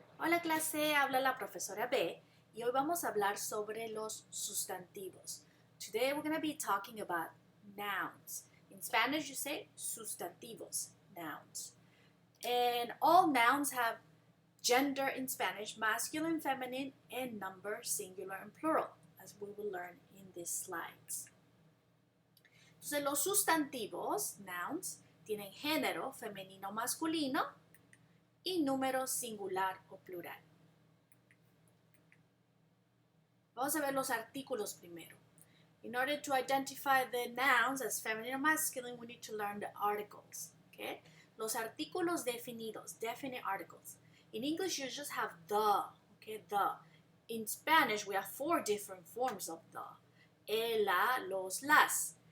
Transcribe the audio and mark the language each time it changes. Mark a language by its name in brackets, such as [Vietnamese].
[Spanish] Hola clase, habla la profesora B y hoy vamos a hablar sobre los sustantivos. [English] Today we're going to be talking about nouns. In Spanish you say sustantivos, nouns. And all nouns have gender in Spanish, masculine, feminine, and number, singular, and plural, as we will learn in these slides. [Spanish] Entonces los sustantivos, nouns, tienen género femenino, masculino, y número singular o plural. Vamos a ver los artículos primero. [English] In order to identify the nouns as feminine or masculine, we need to learn the articles. Okay? [Spanish] Los artículos definidos, [English] definite articles. In English, you just have the. Okay, the. In Spanish, we have 4 different forms of the. El, la, los, las.